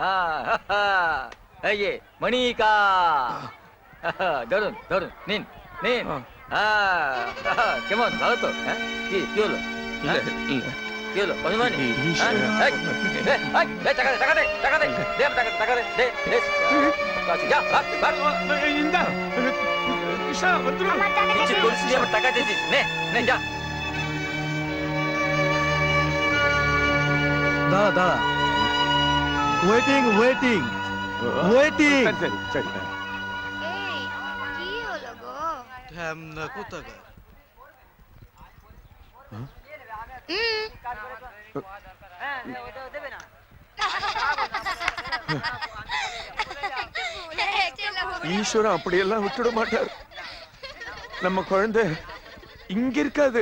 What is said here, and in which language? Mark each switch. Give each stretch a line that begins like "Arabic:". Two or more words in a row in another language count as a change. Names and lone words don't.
Bangla: এই যে মনিকা, ধরুন ধরুন, নিন নিন। কেমন, ভালো তো? হ্যাঁ, কি কি হলো? কি হলো? পছন্দ হয়নি? টাকা দে টাকা দে টাকা দে, দে টাকা দে, দে দে। যা ভাগ ভাগ।
Tamil: இந்த கிருஷ்ணா வந்துரும்.
Bangla: কিছু করিস নি, আবার টাকা দিয়েছিস। নে নে যা। দাঁড়া দাঁড়া,
English: waiting waiting waiting.
Tamil: சரி சரி சரி।
Bangla: এই কি হলো গো? ঢ্যামনা কোথাকার?
Tamil: ஈஸ்வரன் அப்படியெல்லாம் விட்டுட மாட்டார். நம்ம குழந்தை இங்க இருக்காது.